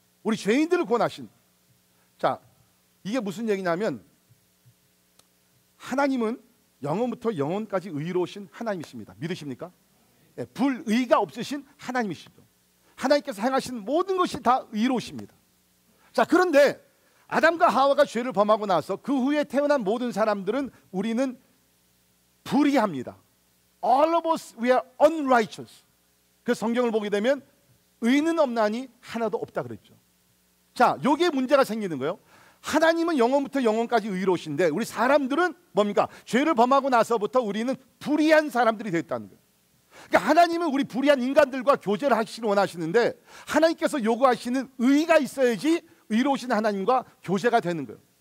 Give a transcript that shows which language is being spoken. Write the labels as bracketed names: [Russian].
[Korean] 우리 죄인들을 구원하신. 자, 이게 무슨 얘기냐면 하나님은 영원부터 영원까지 의로우신 하나님이십니다. 믿으십니까? 예, 불의가 없으신 하나님이시죠. 하나님께서 행하신 모든 것이 다 의로우십니다. 자, 그런데 아담과 하와가 죄를 범하고 나서 그 후에 태어난 모든 사람들은 우리는 불의합니다. [English] All of us we are unrighteous. [Korean] 그 성경을 보게 되면 의는 없나니 하나도 없다 그랬죠. 자, 여기에 문제가 생기는 거예요. 하나님은 영원부터 영원까지 의로우신데 우리 사람들은 뭡니까? 죄를 범하고 나서부터 우리는 불의한 사람들이 됐다는 거예요. 그러니까 하나님은 우리 불의한 인간들과 교제를 하시길 원하시는데 하나님께서 요구하시는 의가 있어야지 의로우신 하나님과 교제가 되는 거예요.